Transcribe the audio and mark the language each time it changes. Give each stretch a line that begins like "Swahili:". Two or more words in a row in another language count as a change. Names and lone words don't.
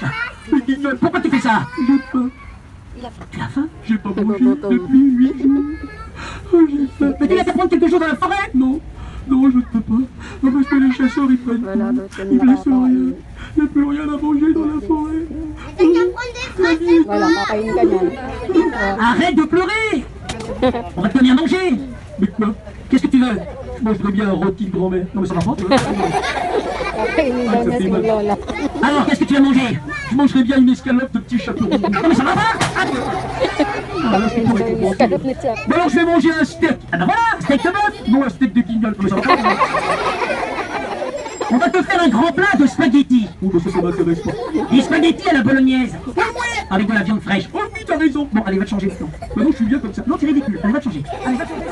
French: Petit guignol, pourquoi tu fais ça? J'ai faim. Tu as faim? J'ai pas mangé depuis 8 jours. Oh, j'ai faim. Mais tu vas te prendre quelque chose dans la forêt? Non. Non, je ne peux pas. Non, parce que les chasseurs, ils prennent tout. Ils ne laissent rien. Il n'y a plus rien à manger dans la forêt.
Filipino: Wala, kakainin ka niyan.
French: Arrête de pleurer. On va te donner à manger. Mais quoi? Qu'est-ce que tu veux? Je mangerais bien un rôti de grand-mère. Non mais ça va pas, toi.
Filipino: Kakainin daw niya si Lola.
French: Alors, qu'est-ce que tu vas manger? Je mangerais bien une escalope de petits chapeaux. Non mais ça va pas. Ah, là, je suis pour
Filipino: Kakainin yung escalope ni Chuck.
French: Bon, alors je vais manger un steak. Ah ben voilà, steak de bœuf. Non, un steak de guignol. Non mais ça va pas. On va te faire un grand plat de spaghettis. Oh, bah ça m'intéresse pas. Des spaghettis à la bolognaise. Avec de la viande fraîche. Oh oui, t'as raison. Bon, allez, va te changer maintenant. Bah non, je suis bien comme ça. Non, c'est ridicule. Allez, va te changer. Allez, va te changer.